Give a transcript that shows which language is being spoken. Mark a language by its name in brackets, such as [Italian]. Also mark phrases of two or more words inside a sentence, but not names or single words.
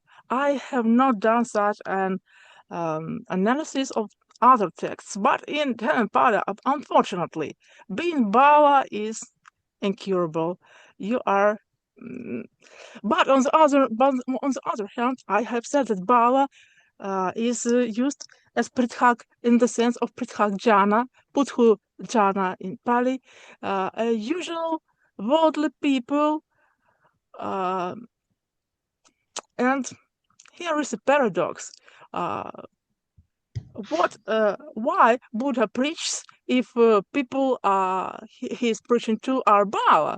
[English] I have not done such an analysis of other texts, but in Dhammapada, unfortunately, being bala is incurable. You are. But on the other hand, I have said that bala is used as prithak in the sense of [Sanskrit] पृथक् ज्ञान, [Pali] puthu jhana [English] in Pali, a usual worldly people. And here is a paradox. Why Buddha preaches if people he is preaching to are bala?